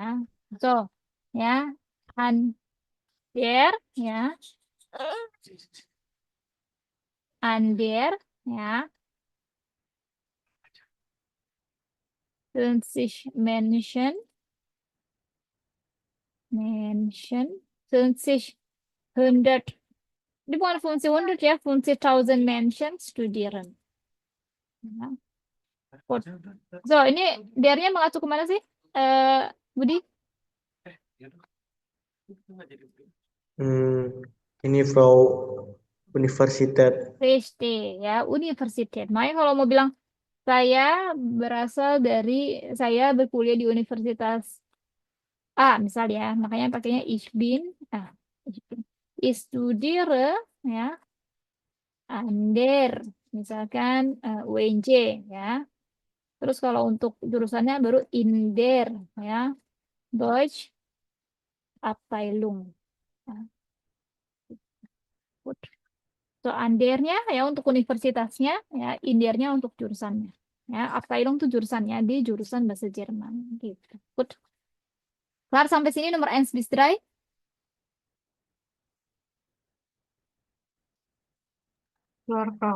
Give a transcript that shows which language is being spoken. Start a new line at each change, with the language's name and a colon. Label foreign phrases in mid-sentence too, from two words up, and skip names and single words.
German: So, ya. An der ya. An der ya. 50 Menschen. Menschen. 50 100.
Indonesian: Ini bukan 50 ya,
German: 50.000 Menschen studieren. Ya. Gut.
Indonesian: So, ini DR-nya mengacu kemana sih? Budi? Ini
German: Frau Universität. Richtig, ya, Universität.
Indonesian: Makanya kalau mau bilang saya berkuliah di Universitas A, misal ya, makanya pakainya
German: ich bin, ich studiere, ya, an der,
Indonesian: misalkan UNJ, ya. Terus kalau untuk jurusannya baru
German: in der, ya, Deutsch Abteilung.
Indonesian: Ya. Good. So, andernya ya untuk universitasnya, ya, indernya untuk jurusannya. Ya, Abteilung itu jurusannya di jurusan bahasa Jerman, gitu. Good. Kelar sampai sini nomor 1 bis 3. Keluar, Frau.